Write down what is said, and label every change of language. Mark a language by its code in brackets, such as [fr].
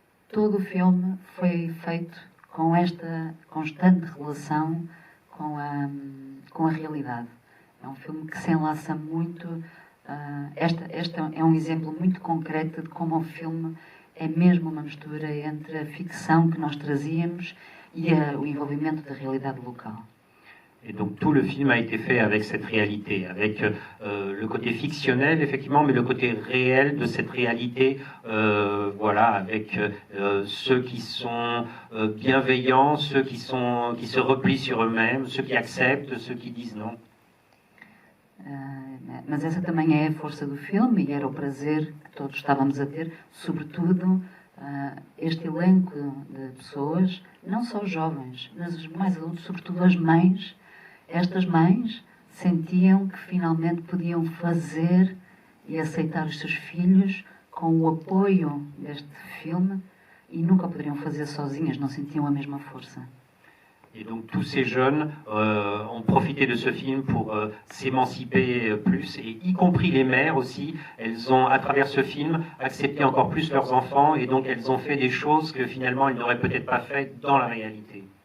[pt] Todo o filme foi feito com esta constante relação com a realidade. É um filme que se enlaça muito. Este é um exemplo muito concreto de como o filme é mesmo uma mistura entre a ficção que nós trazíamos e o envolvimento da realidade local. [fr] Et donc tout le film a été fait avec cette réalité, avec le côté fictionnel effectivement, mais le côté réel de cette réalité, voilà, avec ceux qui sont bienveillants, ceux qui se replient sur eux-mêmes, ceux qui acceptent, ceux qui disent non. [pt] Mas essa também é a força do filme e era o prazer que todos estávamos a ter, sobretudo este elenco de pessoas, não só os jovens, mas os mais adultos, sobretudo as mães. Estas mães sentiam que finalmente podiam fazer e aceitar os seus filhos com o apoio deste filme e nunca poderiam fazer sozinhas, não sentiam a mesma força. [fr] Et donc tous ces jeunes ont profité de ce film pour s'émanciper plus, et y compris les mères aussi. Elles ont, à travers ce film, accepté encore plus leurs enfants, et donc elles ont fait des choses que finalement elles n'auraient peut-être pas faites dans la réalité.